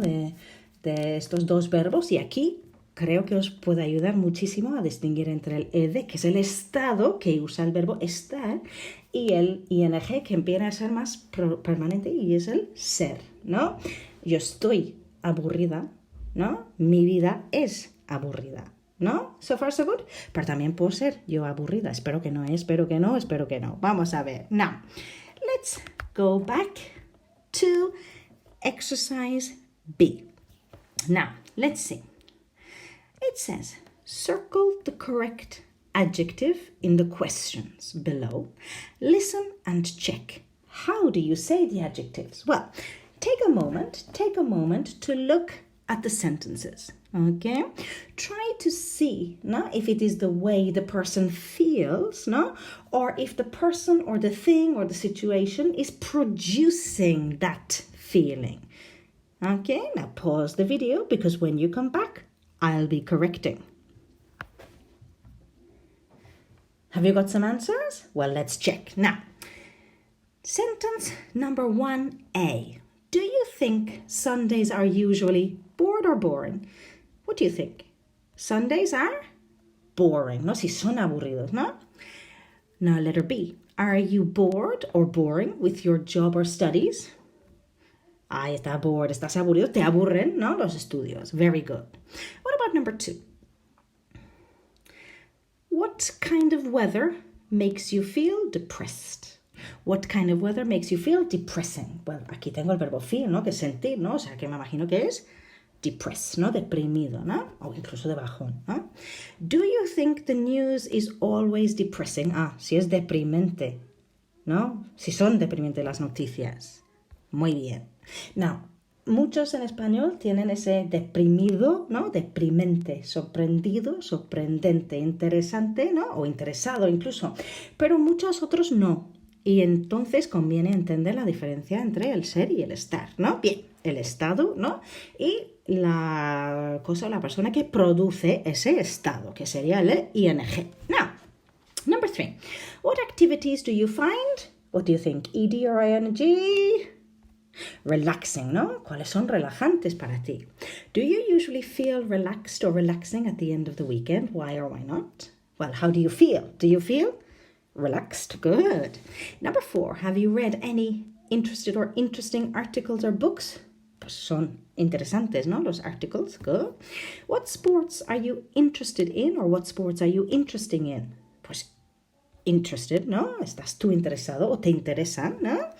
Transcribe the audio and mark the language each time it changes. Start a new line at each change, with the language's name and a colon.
Spanish: de estos dos verbos y aquí creo que os puede ayudar muchísimo a distinguir entre el ed, que es el estado que usa el verbo estar, y el ing, que empieza a ser más permanente y es el ser, ¿no? Yo estoy aburrida, ¿no? Mi vida es aburrida. ¿No?
English: So far so good.
Spanish: Pero también puedo ser yo aburrida. Espero que no, espero que no, espero que no. Vamos a ver.
English: Now, let's go back to exercise B. Now, let's see. It says, circle the correct adjective in the questions below. Listen and check. How do you say the adjectives? Well, take a moment to look at the sentences. Okay? Try to see if it is the way the person feels, or if the person or the thing or the situation is producing that feeling. Okay, now pause the video because when you come back, I'll be correcting. Have you got some answers? Well, let's check. Now, sentence number 1A. Do you think Sundays are usually bored or boring? What do you think? Sundays are boring,
Spanish: ¿no? Si son aburridos, ¿no?
English: Now, letter B. Are you bored or boring with your job or studies?
Spanish: Ay, estás bored, estás aburrido, te aburren, ¿no? Los estudios.
English: Very good. What about number 2? What kind of weather makes you feel depressed? What kind of weather makes you feel depressing?
Spanish: Well, aquí tengo el verbo feel, ¿no? Que es sentir, ¿no? O sea, que me imagino que es depressed, ¿no? Deprimido, ¿no? O incluso de bajón, ¿no?
English: Do you think the news is always depressing?
Spanish: Ah, si es deprimente, ¿no? Si son deprimentes las noticias. Muy bien. Now, muchos en español tienen ese deprimido, ¿no? Deprimente, sorprendido, sorprendente, interesante, ¿no? O interesado incluso. Pero muchos otros no. Y entonces conviene entender la diferencia entre el ser y el estar, ¿no? Bien, el estado, ¿no? Y la cosa, la persona que produce ese estado, que sería el ing.
English: Now, number 3. What activities do you find? What do you think? ED or ing? Relaxing, ¿no?
Spanish: ¿Cuáles son relajantes para ti?
English: Do you usually feel relaxed or relaxing at the end of the weekend? Why or why not? Well, how do you feel? Do you feel relaxed? Good. Number 4, have you read any interested or interesting articles or books?
Spanish: Pues son interesantes, ¿no? Los articles.
English: Good. What sports are you interested in or what sports are you interested in?
Spanish: Pues interested, ¿no? Estás tú interesado o te interesan, ¿no?